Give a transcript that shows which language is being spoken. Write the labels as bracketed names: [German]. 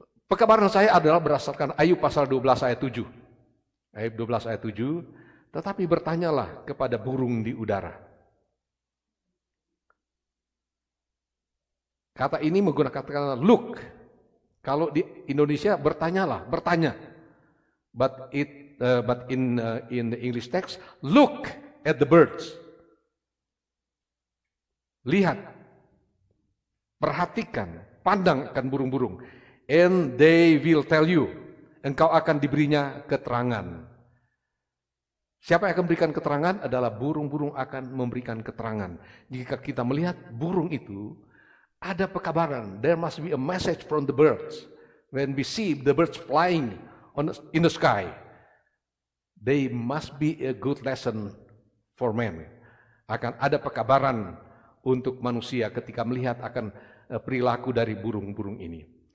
[Indonesian] Pekabaran saya adalah berdasarkan Ayub pasal 12 ayat 7. Ayub 12 ayat 7, tetapi bertanyalah kepada burung di udara. Kata ini menggunakan kata look. Kalau di Indonesia bertanyalah, bertanya. [English] But in the English text, look at the birds. [Indonesian] Lihat, perhatikan, pandang akan burung-burung. [English] And they will tell you, [Indonesian] engkau akan diberinya keterangan. Siapa yang akan memberikan keterangan? Adalah burung-burung akan memberikan keterangan. Jika kita melihat burung itu, ada pekabaran. [English] There must be a message from the birds. When we see the birds flying in the sky, they must be a good lesson for men. [Indonesian] Akan ada pekabaran untuk manusia ketika melihat akan perilaku dari burung-burung ini.